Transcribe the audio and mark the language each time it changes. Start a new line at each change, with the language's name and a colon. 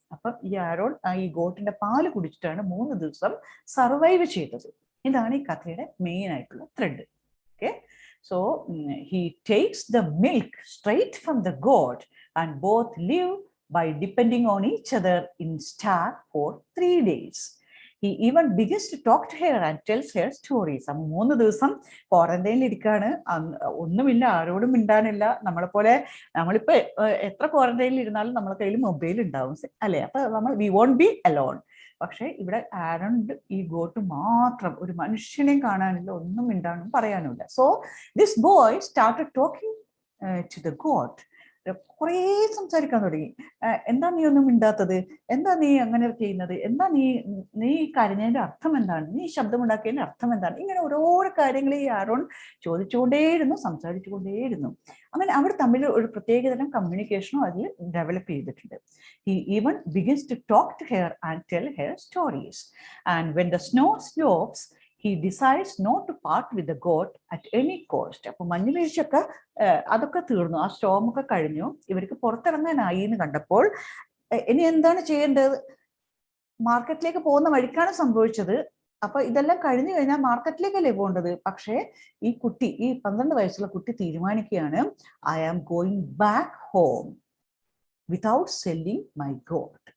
Malayalam: അപ്പം ഈ ആരോൺ ഈ ഗോട്ടിന്റെ പാല് കുടിച്ചിട്ടാണ് 3 ദിവസം സർവൈവ് ചെയ്തത്. ഇതാണ് ഈ കഥയുടെ മെയിൻ ആയിട്ടുള്ള thread.
English: Okay, so he takes the milk straight from the goat and both live by depending on each other in stack for 3 days. He even begins to talk to her and tells her stories.
Malayalam: 3 ദിവസം ക്വാറന്റൈനിൽ ഇരിക്കാണ്, ഒന്നുമില്ല, ആരോടും മിണ്ടാനില്ല. നമ്മളിപ്പോ എത്ര ക്വാറന്റൈനിൽ ഇരുന്നാലും നമ്മളെ കയ്യിൽ മൊബൈൽ ഉണ്ടാവും, അല്ലെ? അപ്പൊ
English: we won't be alone.
Malayalam: പക്ഷെ ഇവിടെ ആരോൺ ഈ ഗോട്ട് മാത്രം, ഒരു മനുഷ്യനെയും കാണാനില്ല, ഒന്നും മിണ്ടാനും പറയാനുമില്ല.
English: So this boy started talking to the goat.
Malayalam: കുറേ സംസാരിക്കാൻ തുടങ്ങി. എന്താ നീ ഒന്നും മിണ്ടാത്തത്? എന്താ നീ അങ്ങനെ ചെയ്യുന്നത്? എന്താ നീ കരഞ്ഞതിന്റെ അർത്ഥം എന്താണ്? നീ ശബ്ദമുണ്ടാക്കിയതിന്റെ അർത്ഥം എന്താണ്? ഇങ്ങനെ ഓരോരോ കാര്യങ്ങൾ ഈ ആരോൺ ചോദിച്ചുകൊണ്ടേയിരുന്നു, സംസാരിച്ചുകൊണ്ടേയിരുന്നു. അങ്ങനെ അവർ തമ്മിൽ ഒരു പ്രത്യേകതരം കമ്മ്യൂണിക്കേഷനും അതിൽ ഡെവലപ്പ് ചെയ്തിട്ടുണ്ട്.
English: He even begins to talk to her and tell her stories. And when the snow slopes, he decides not to part with the goat at any cost.
Malayalam: അപ്പൊ മഞ്ഞ് വീഴ്ചയൊക്കെ അതൊക്കെ തീർന്നു, ആ സ്റ്റോം ഒക്കെ കഴിഞ്ഞു, ഇവർക്ക് പുറത്തിറങ്ങാനായി എന്ന് കണ്ടപ്പോൾ ഇനി എന്താണ് ചെയ്യേണ്ടത്? മാർക്കറ്റിലേക്ക് പോകുന്ന വഴിക്കാണ് സംഭവിച്ചത്. അപ്പൊ ഇതെല്ലാം കഴിഞ്ഞു കഴിഞ്ഞാൽ മാർക്കറ്റിലേക്കല്ലേ പോകേണ്ടത്? പക്ഷേ ഈ കുട്ടി, ഈ 12 വയസ്സുള്ള കുട്ടി തീരുമാനിക്കുകയാണ്,
English: I am going back home without selling my goat.